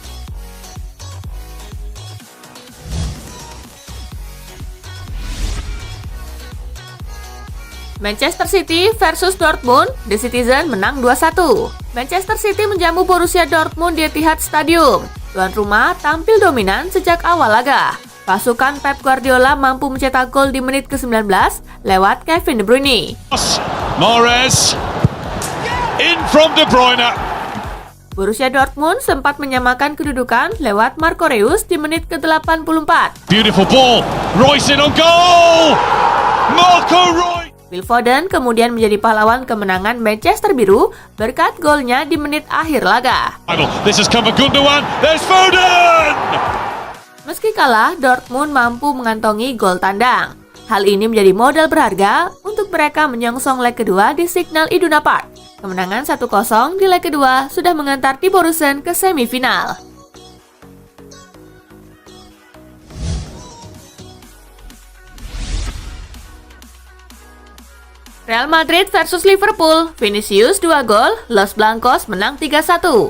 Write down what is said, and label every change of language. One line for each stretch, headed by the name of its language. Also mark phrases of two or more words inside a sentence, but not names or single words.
Indonesian: Manchester City versus Dortmund, The Citizen menang 2-1. Manchester City menjamu Borussia Dortmund di Etihad Stadium. Tuan rumah tampil dominan sejak awal laga. Pasukan Pep Guardiola mampu mencetak gol di menit ke-19 lewat Kevin De Bruyne.
English: Mahrez in from De Bruyne. Borussia Dortmund sempat menyamakan kedudukan lewat Marco Reus di menit ke-84. Beautiful ball. Royce in on goal. Marco Reus.
Indonesian: Phil Foden kemudian menjadi pahlawan kemenangan Manchester Biru berkat golnya di menit akhir laga.
English: This has come a Gundogan. There's Foden.
Indonesian: Meski kalah, Dortmund mampu mengantongi gol tandang. Hal ini menjadi modal berharga untuk mereka menyongsong leg kedua di Signal Iduna Park. Kemenangan 1-0 di leg kedua sudah mengantar Tiborusen ke semifinal. Real Madrid versus Liverpool, Vinicius 2 gol, Los Blancos menang 3-1.